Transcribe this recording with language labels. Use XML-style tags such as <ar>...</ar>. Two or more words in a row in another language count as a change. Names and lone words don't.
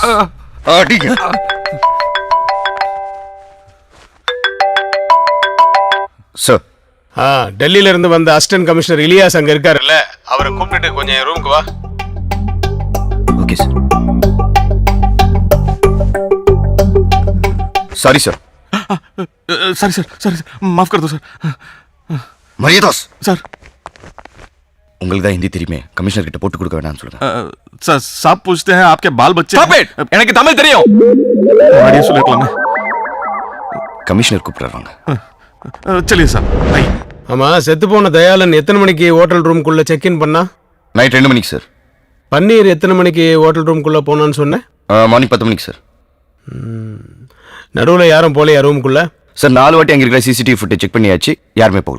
<ta>அடிங்க. சார், டெல்லியில இருந்து வந்த</ta> <en>assistant commissioner</en> <ta>இலியாஸ் அங்க இருக்காருல்ல, அவரை கூப்பிட்டு கொஞ்சம் ரூமுக்கு வா.</ta> <en>Okay sir. Sorry sir. sorry sir, sorry sir,</en> <hi>माफ कर दो सर.</hi> <ta>மரியாதாஸ் சார், உங்களுக்கு தான் ஹிந்தி தெரியுமே, கமிஷனர் கிட்ட போட்டு கொடுக்க வேணாம்னு சொல்லுங்க.</ta> <hi>सर साहब पूछते हैं आपके बाल बच्चे.</hi> <en>Stop it!</en> <ta>எனக்கு தமிழ் தெரியும். मुझे சொல்லிடலாமே. கமிஷனர் கூப்பிடுறாங்க.</ta> <hi>चलिए साहब, आइए.</hi> <ta>ஆமா, செத்து போன தயாளன் எத்தனை மணிக்கு ஹோட்டல் ரூமுக்குள்ள</ta> <en>check in</en> <ta>பண்ணா? நைட் 2 மணிக்கு சார். பன்னீர் எத்தனை மணிக்கு ஹோட்டல் ரூமுக்குள்ள போனான்னு சொன்னேன்? மார்னிங் 10 மணிக்கு சார். நடுவில் யாரும் போலையா ரூமுக்குள்ள? சார் 4 வாட்டி அங்கே இருக்கிற</ta> <en>CCTV footage check</en> <ta>பண்ணியாச்சு, யாருமே போகல.</ta>